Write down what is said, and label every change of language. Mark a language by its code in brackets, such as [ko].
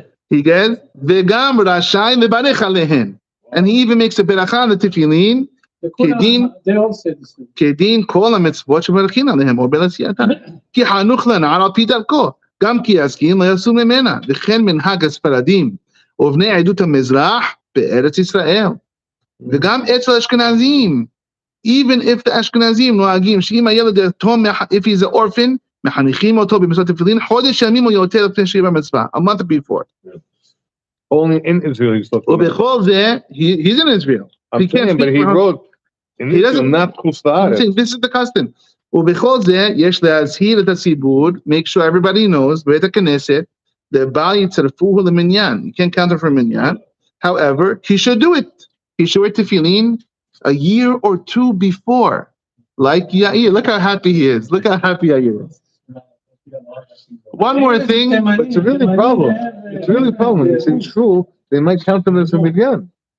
[en] He goes, [he] v'gam rashai lebarech alehen. [en] And he even makes a berachah on the tefillin. They all say the same. [he] כדין כל המצוות שמברכים עליהם, או בלעשייתם. כי חנוך לנער על פי דרכו, גם כי יזקין לא יעשו ממנה, וכן מנהג הספרדים, ובני עדות המזרח בארץ ישראל. וגם אצל אשכנזים, [en] even if the [he] אשכנזים נוהגים, שאם הילד יתום, [en] if he's an orphan, [he] מחניכים אותו במצוות תפילין, חודש ימים או יותר לפני שיהיה במצווה, [en] a month before. Only in Israel he's talking about. [he] ובכל זה, [en] he's in Israel. I'm saying, but he wrote in Israel, not חוץ לארץ. This is the custom. [he] ובכל זה, יש להזהיר את הציבור, [en] make sure everybody knows, [he] בית הכנסת, the יצרפוהו למניין. [en] You can't count it for minyan. However, he should do it. He should wear tefillin a year or 2 before. Like Yair. Look how happy he is. Look how happy Yair is. One more thing. But it's a really problem. It's really a problem. It's in true, they might count him as a minyan.